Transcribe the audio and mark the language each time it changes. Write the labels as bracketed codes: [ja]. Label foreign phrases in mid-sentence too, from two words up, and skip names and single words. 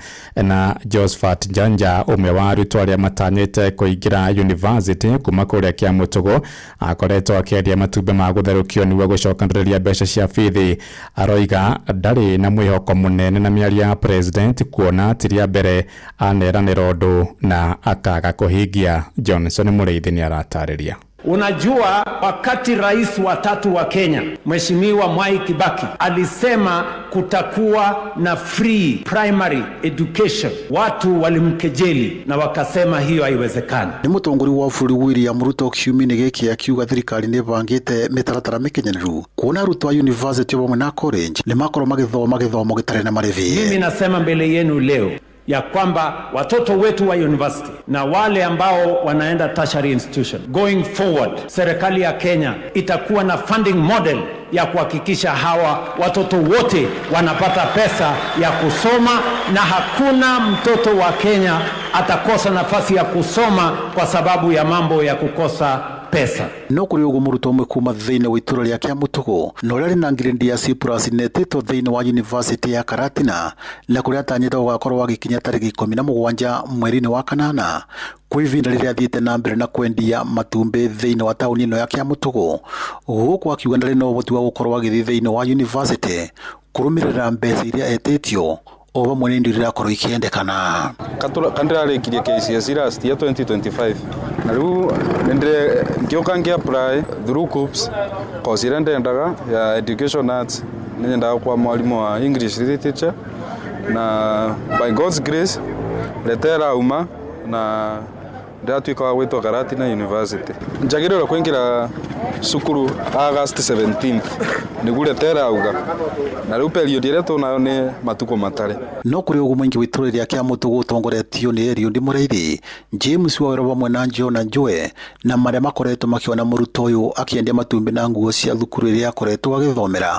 [ki] Na Josephat Njanja, ũmwe wa arutwo arĩa matanyĩte kũingĩra university kuma kũrĩa Kĩamũtũgũ, akoretwo akĩendia matumbĩ ma gũtherũkio nĩguo gũcokanĩrĩria mbeca cia bithi. Aroiga ndarĩ na mwĩhoko mũnene na mĩario ya President kuona tiria mbere aneranĩra ũndũ na akaga kũhingia. Johnson Mũrĩithi nĩ aratarĩria. [sw] Unajua, wakati rais wa 3 wa Kenya Mheshimiwa Mwai Kibaki alisema kutakuwa na [en] free primary education, [sw] watu walimkejeli na wakasema hiyo haiwezekani. [ki] Ni mũtongoria wa bũrũri William Ruto kiumia gĩkĩ akiuga thirikari nĩ bangĩte mĩtaratara mĩkinyanĩru kuona arutwo a university wa na college nĩ makorwo magĩthoma gĩtarĩ na marĩhi. [sw] Mimi nasema mbele yenu leo ya kwamba watoto wetu wa university na wale ambao wanaenda [en] tertiary institution, going forward, [sw] serikali ya Kenya itakuwa na [en] funding model [sw] ya kuhakikisha hawa watoto wote wanapata pesa ya kusoma na hakuna mtoto wa Kenya atakosa nafasi ya kusoma kwa sababu ya mambo ya kukosa pesa. [ki] No kuri ugo muruto umwe kuma thĩinĩ wa itũra rĩa Kĩamũtũgũ na ũrĩa na ngirĩndi ya C+ netĩtwo thĩinĩ wa university ya Karatina na kũrĩa atanyĩtwo gũgakorwo gũkinya tarĩki 17 mweri-inĩ wa kanana kwa ivinda rĩrĩa athiĩte na mbere na kwendia matumbĩ thĩinĩ wa taũni ĩno ya Kĩamũtũgũ. Gũkũ akiuga ndarĩ na ũhoti wa gũkorwo agĩthiĩ thĩinĩ wa university kũrũmĩrĩra mbeca iria etĩtio o vamwe nĩ indo irakorwo ikiendekana. Kandirarĩkirie KCSE [en] last year [ki] 2025 na rĩu ngĩũka ngĩ-apply [en] through KUPS course [ki] ĩrĩa ndendaga ya [en] education arts. [ki] Nĩ nyendaga kwa mwarimũ wa [en] English literature [ki] na [en] by God's grace [ki] leta ĩrauma na ndatuĩka wa gwĩtwo Karatina University. Njagĩrĩirwo kũingĩra cukuru August 17th nĩguo leta ĩrauga na rĩu period ĩrĩa tuonayo nĩ matukũ matarĩ. No kũrĩ ũguo mũingĩ wa itũra rĩa Kĩamũtũgũ ũtongoretio nĩ Eliud Mũrĩithi, James Waweru vamwe na John Njũe na marĩa makoretwo makĩona mũrutwo ũyũ akĩendia matumbĩ na nguo cia thukuru ĩrĩa akoretwo agĩthomera.